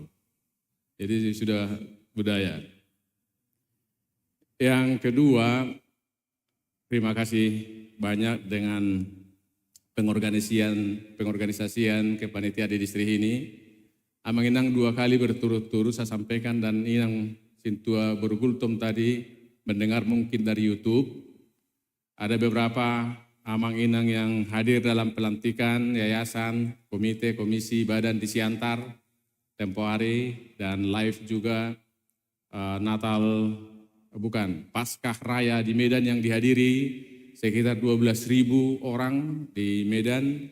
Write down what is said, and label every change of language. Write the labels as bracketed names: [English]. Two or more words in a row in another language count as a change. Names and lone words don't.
[Indonesian] Jadi sudah budaya. Yang kedua, terima kasih banyak dengan pengorganisasian kepanitiaan di distrik ini. Amanginang 2 kali berturut-turut saya sampaikan dan inang sintua bergultum tadi mendengar mungkin dari YouTube. Ada beberapa [Batak Toba] amang inang [Indonesian] yang hadir dalam pelantikan yayasan, komite, komisi, badan di Siantar tempo hari dan live juga Paskah Raya di Medan yang dihadiri sekitar 12.000 orang di Medan.